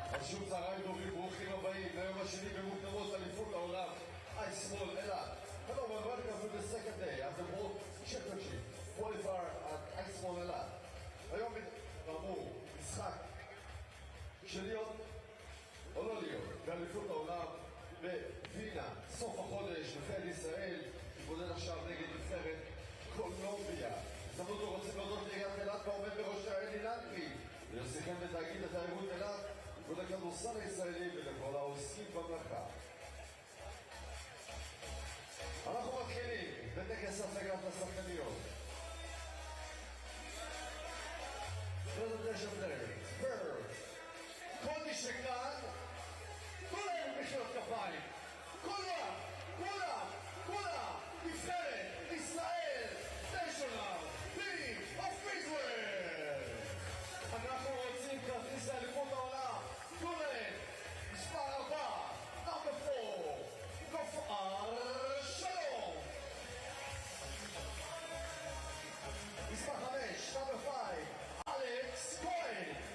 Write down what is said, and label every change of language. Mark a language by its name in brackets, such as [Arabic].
[Hebrew] שוב צהריים טובים, ברוכים הבאים ליום השני במוקדמות אליפות העולם אייסבול אילת. [English] HaDarom, welcome to the second day of the WORLD CUP QUALIFIER at אייסבול אילת. [Hebrew] היום כאמור משחק של להיות או לא להיות באליפות העולם בווינה. סוף החודש נבחרת ישראל תתמודד עכשיו נגד נבחרת קולומביה. הזדמנות אנחנו רוצים להודות לעיריית אילת והעומד בראשה אילת ולשיחם בתאגיד התיירות אילת ולכדורסל הישראלי ולכל העוסקים במלאכה. אנחנו מתחילים בטקס הצגת השחקניות. [English] Presentation players. First, [Hebrew] כל מי שכאן, כולנו מחיאות כפיים. כולם, נבחרת ישראל, [English] national team of Israel. [Hebrew] אנחנו רוצים כרטיס לאליפות העולם. כולם, מספר 4, [English] number 4, [Hebrew] גופר שלום. מספר 5, [English] number 5, [Hebrew] אלכס כהן.